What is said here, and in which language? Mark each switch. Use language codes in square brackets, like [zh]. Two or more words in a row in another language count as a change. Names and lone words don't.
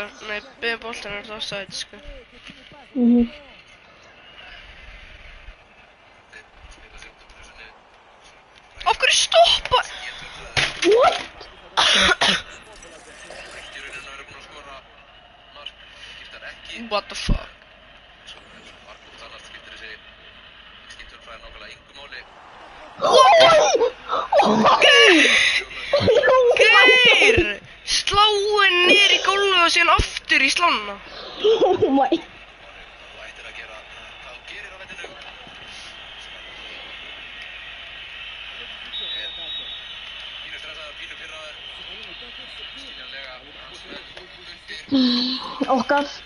[is] Nei, beða boltan er það offside, sko. Af hverju stoppa? [en] What? What the fuck? [is] Geir! Sláin niður í gólfið og síðan aftur í slána. [en] Oh my. Okkar.